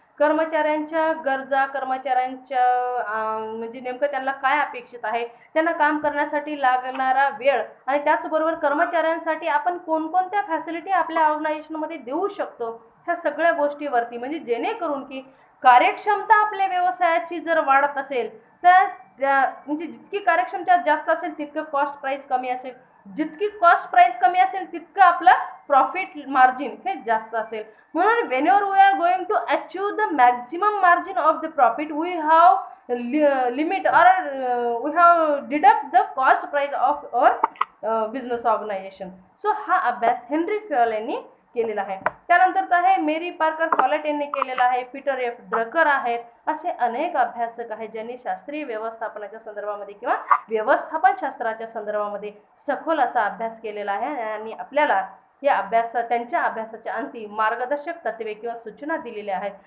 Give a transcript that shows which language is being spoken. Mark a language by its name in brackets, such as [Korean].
[Marathi] कर्मचाऱ्यांच्या गरजा, कर्मचाऱ्यांच्या म्हणजे नेमकं त्यांना काय अपेक्षित आहे, त्यांना काम करण्यासाठी लागणारा वेळ आणि त्याचबरोबर कर्मचाऱ्यांसाठी आपण कोणकोणत्या फॅसिलिटी आपल्या ऑर्गनायझेशनमध्ये देऊ शकतो ह्या सगळ्या गोष्टीवरती, म्हणजे जेणेकरून की कार्यक्षमता आपल्या व्यवसायाची जर वाढत असेल तर म्हणजे जितकी कार्यक्षमता जास्त असेल तितकं कॉस्ट प्राईस कमी असेल, जितकी कॉस्ट प्राईस कमी असेल तितकं आपलं प्रॉफिट मार्जिन हे जास्त असेल. म्हणून [English] whenever we are going to achieve the maximum margin of the profit, we have limit or we have deduct the cost price of our business organization. [Marathi] So हा अभ्यास हेनरी फ्युअल यांनी केलेला आहे. त्यानंतरचा आहे मेरी पार्कर फॉलेट यांनी केलेला आहे, पीटर एफ ड्रकर आहेत. असे अनेक अभ्यासक आहेत ज्यांनी शास्त्रीय व्यवस्थापनाच्या संदर्भामध्ये किंवा व्यवस्थापन शास्त्राच्या संदर्भामध्ये सखोल असा अभ्यास केलेला आहे आणि आपल्याला या त्यांच्या अभ्यासाच्या अंती मार्गदर्शक तत्वे किंवा सूचना दिलेल्या आहेत.